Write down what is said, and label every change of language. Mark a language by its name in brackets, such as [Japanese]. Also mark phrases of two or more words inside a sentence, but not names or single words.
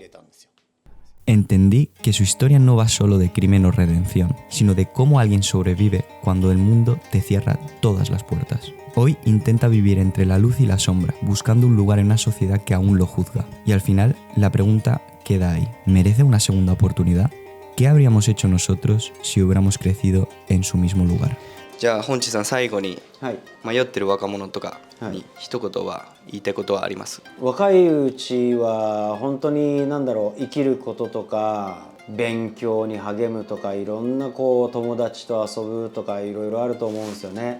[Spanish] Entendí que su historia no va solo de crimen o redención, sino de cómo alguien sobrevive cuando el mundo te cierra todas las puertas. Hoy intenta vivir entre la luz y la sombra, buscando un lugar en una sociedad que aún lo juzga. Y al final, la pregunta queda ahí. ¿Merece una segunda oportunidad? ¿Qué habríamos hecho nosotros si hubiéramos crecido en su mismo lugar? [Japanese] じゃあ本地さん最後に迷ってる若者とかに一言は言いたいことはあります？若いうちは本当に生きることとか勉強に励むとかいろんな友達と遊ぶとかいろいろあると思うんですよね。